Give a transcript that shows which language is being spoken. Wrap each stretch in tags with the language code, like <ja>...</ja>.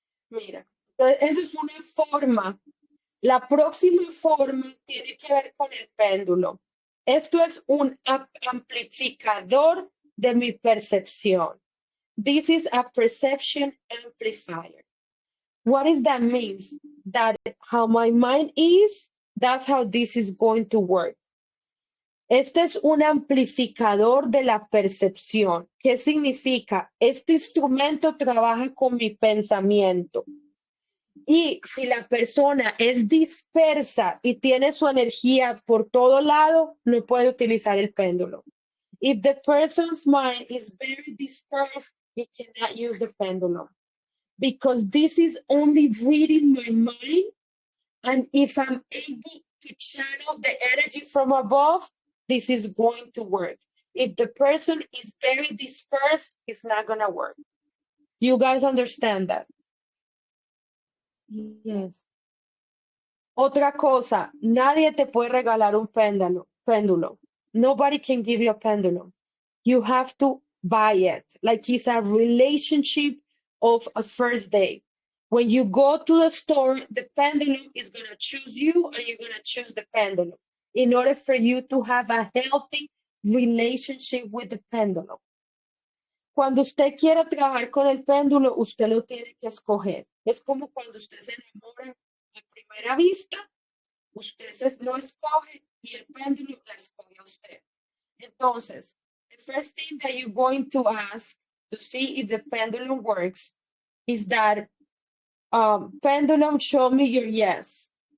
<es>Mira, entonces eso es una forma. La próxima forma tiene que ver con el péndulo. Esto es un amplificador de mi percepción.</es> <en>This is a perception amplifier. What does that mean? That how my mind is, that's how this is going to work.</en> <es>Este es un amplificador de la percepción. ¿Qué significa? Este instrumento trabaja con mi pensamiento. Y si la persona es dispersa y tiene su energía por todo lado, no puede utilizar el péndulo.</es> <en>If the person's mind is very dispersed, he cannot use the pendulum. Because this is only reading my mind. And if I'm able to channel the energy from above, this is going to work. If the person is very dispersed, it's not going to work. You guys understand that? Yes.</en> <es>Otra cosa, nadie te puede regalar un péndulo.</es> <en>Nobody can give you a pendulum. You have to buy it. Like it's a relationship of a first date. When you go to the store, the pendulum is going to choose you and you're going to choose the pendulum in order for you to have a healthy relationship with the pendulum.</en> <es>Cuando usted quiera trabajar con el péndulo, usted lo tiene que escoger. Es como cuando usted se enamora a primera vista, usted lo escoge y el péndulo la escoge a usted.</es> <en>Entonces, the first thing that you're going to ask to see if the pendulum works is that pendulum, show me your yes.</en>